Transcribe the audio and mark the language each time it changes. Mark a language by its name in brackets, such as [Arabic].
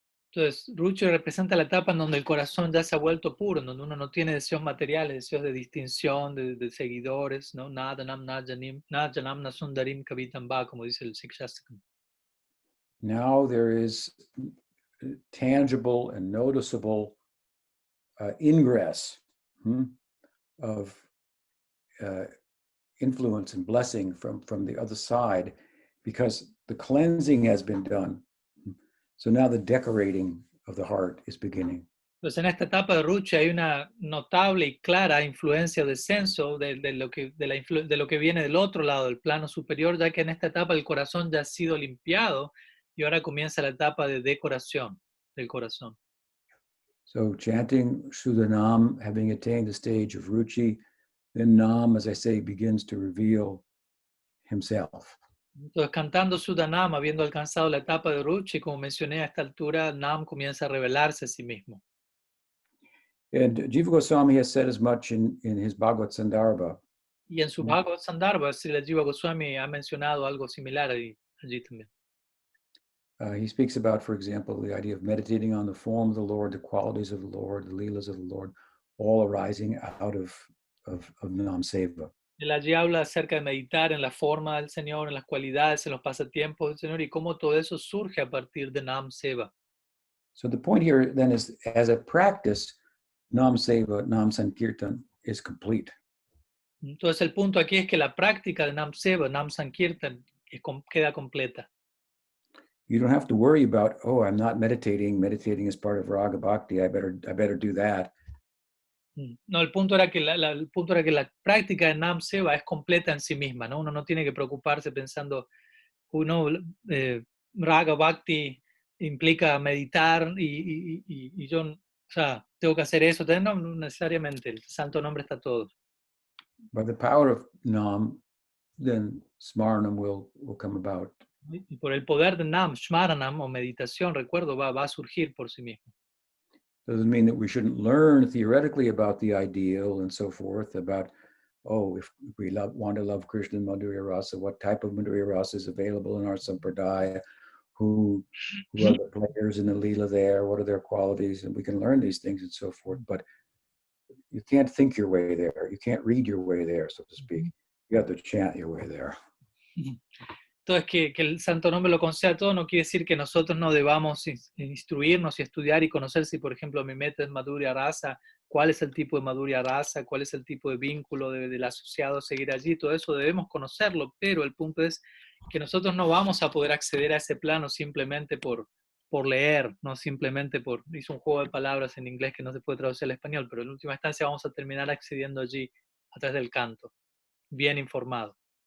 [Spanish] Entonces, Ruchi representa la etapa en donde el corazón ya se ha vuelto puro, en donde uno no tiene deseos materiales, deseos de distinción, de seguidores, ¿no? [Sanskrit] Nadanam, najanam, nasundarim, kabitamba, [Spanish] como dice el Sikshastakam. [English] Now there is tangible and noticeable ingress of influence and blessing from the other side, because the cleansing has been done. So now the decorating of the heart is beginning. [Spanish] Entonces, en esta etapa de Ruchi hay una notable y clara influencia o descenso de lo que viene del otro lado, del plano superior, ya que en esta etapa el corazón ya ha sido limpiado y ahora comienza la etapa de decoración del corazón. [English] So chanting Suddha-nama, having attained the stage of Ruchi, then Nam, as I say, begins to reveal himself. [Spanish] Entonces, cantando Suddha-nama, habiendo alcanzado la etapa de Ruchi, como mencioné a esta altura, Nam comienza a revelarse a sí mismo. [English] And Jiva Goswami has said as much in his Bhagavad Sandarbha. [Spanish] Y en su Bhagavad Sandarbha, Srila Jiva Goswami ha mencionado algo similar allí también. [English] He speaks about, for example, the idea of meditating on the form of the Lord, the qualities of the Lord, the leelas of the Lord, all arising out of Nam Seva. [Spanish] Él allí habla acerca de meditar en la forma del Señor, en las cualidades, en los pasatiempos del Señor y cómo todo eso surge a partir de Nam Seva. [English] So the point here then is, as a practice, Nam Seva, Nam Sankirtan is complete. [Spanish] Entonces el punto aquí es que la práctica de Nam Seva, Nam Sankirtan, queda completa. [English] You don't have to worry about, oh, I'm not meditating. Meditating is part of Raga Bhakti. I better do that. [Spanish] No, el punto era que la práctica de Nam Seva es completa en sí misma, ¿no? Uno no tiene que preocuparse pensando, Raga Bhakti implica meditar y yo, o sea, tengo que hacer eso. No necesariamente, el santo nombre está todo. [English] By the power of Nam, then Smaranam will come about. [Spanish] Y por el poder de Nam, Shmaranam o meditación, recuerdo, va a surgir por sí mismo. [English] Doesn't mean that we shouldn't learn theoretically about the ideal and so forth, about, oh, if we want to love Krishna Madhurya Rasa, what type of Madhurya Rasa is available in our Sampradaya, who are the players in the Leela there, what are their qualities, and we can learn these things and so forth, but you can't think your way there. You can't read your way there, so to speak. You have to chant your way there. [Spanish] Entonces, que el santo nombre lo conceda todo no quiere decir que nosotros no debamos instruirnos y estudiar y conocer si, por ejemplo, mi meta es Madhurya Rasa, cuál es el tipo de Madhurya Rasa, cuál es el tipo de vínculo del asociado a seguir allí, todo eso debemos conocerlo, pero el punto es que nosotros no vamos a poder acceder a ese plano simplemente por leer, no simplemente hice un juego de palabras en inglés que no se puede traducir al español, pero en última instancia vamos a terminar accediendo allí a través del canto, bien informado.